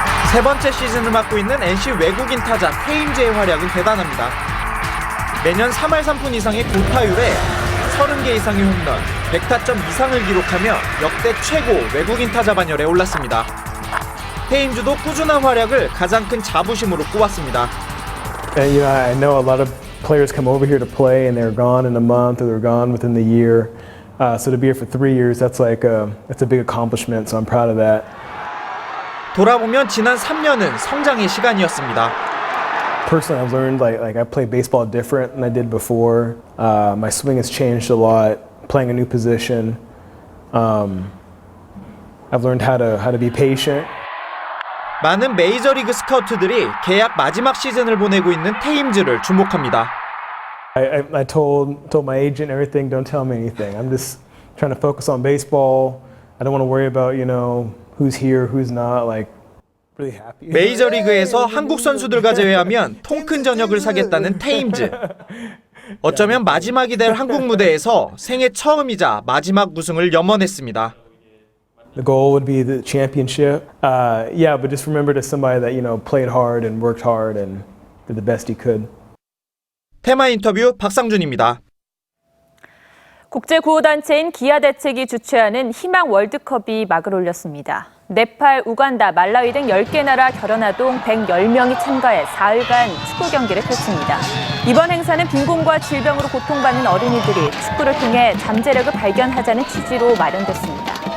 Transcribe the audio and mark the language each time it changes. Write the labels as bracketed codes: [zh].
[ko] 세 번째 시즌을 맡고 있는 NC 외국인 타자 테임즈의 활약은 대단합니다. 매년 3할 3푼 이상의 고타율에 30개 이상의 홈런, 100타점 이상을 기록하며 역대 최고 외국인 타자 반열에 올랐습니다. 테임즈도 꾸준한 활약을 가장 큰 자부심으로 꼽았습니다. [en] I know a lot of players come over here to play and they're gone in a month or they're gone within the year. So to be here for 3 years, that's a big accomplishment. So I'm proud of that. [ko] 돌아보면 지난 3년은 성장의 시간이었습니다. [en] Personally, I've learned like I play baseball different than I did before. My swing has changed a lot. Playing a new position. I've learned how to be patient. [ko] 많은 메이저리그 스카우트들이 계약 마지막 시즌을 보내고 있는 테임즈를 주목합니다. [en] I told my agent everything. Don't tell me anything. I'm just trying to focus on baseball. I don't want to worry about who's here, who's not. Like really happy. [ko] 메이저리그에서 한국 선수들과 제외하면 통큰 저녁을 사겠다는 테임즈. 어쩌면 마지막이 될 한국 무대에서 생애 처음이자 마지막 우승을 염원했습니다. [en] The goal would be the championship. Yeah, but just remember to somebody that played hard and worked hard and did the best he could. [ko] 테마 인터뷰 박상준입니다. 국제구호단체인 기아대책이 주최하는 희망 월드컵이 막을 올렸습니다. 네팔, 우간다, 말라위 등 10개 나라 결연아동 110명이 참가해 4일간 축구 경기를 펼칩니다. 이번 행사는 빈곤과 질병으로 고통받는 어린이들이 축구를 통해 잠재력을 발견하자는 취지로 마련됐습니다.